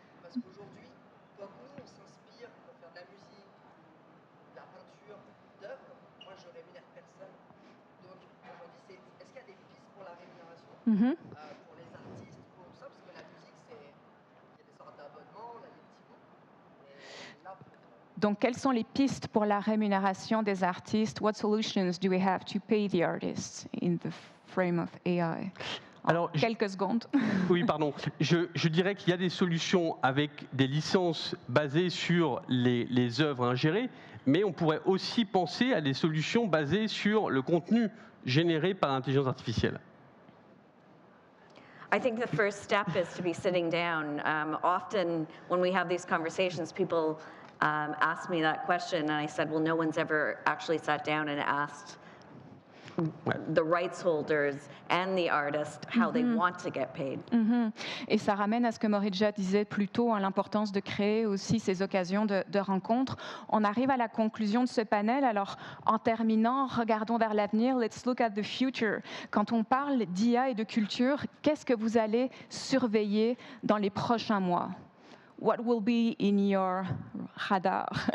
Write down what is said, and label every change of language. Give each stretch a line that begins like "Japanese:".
French: Parce qu'aujourd'hui, comme nous, on s'inspire pour faire de la musique, de la peinture, d'œuvres, moi, je rémunère personne. Donc, aujourd'hui, est-ce qu'il y a des pistes pour la rémunération pour les artistes, pour tout ça? Parce que la musique, il y a des sortes d'abonnements, là, il y a des petits bouts. Et là, Donc, quelles sont les pistes pour la rémunération des artistes?
English: What solutions do we have to pay the artists in the frame of AI?
French: Alors, quelques secondes. Oui, pardon. Je dirais qu'il y a des solutions avec des licences basées sur les œuvres ingérées, mais on pourrait aussi penser à des solutions basées sur le contenu généré par l'intelligence artificielle.
English: I think the first step is to be sitting down. Often when we have these conversations, people ask me that question, and I said, well, no one's ever actually sat down and asked the rights holders and the artist how they want to get paid.
French: Et ça ramène à ce que Morija disait plus tôt, hein, l'importance de créer aussi ces occasions de rencontres. On arrive à la conclusion de ce panel. Alors, en terminant, regardons vers l'avenir.
English: Let's look at the future.
French: Quand on parle d'IA et de culture, qu'est-ce que vous allez surveiller dans les prochains mois?
English: What will be in your radar?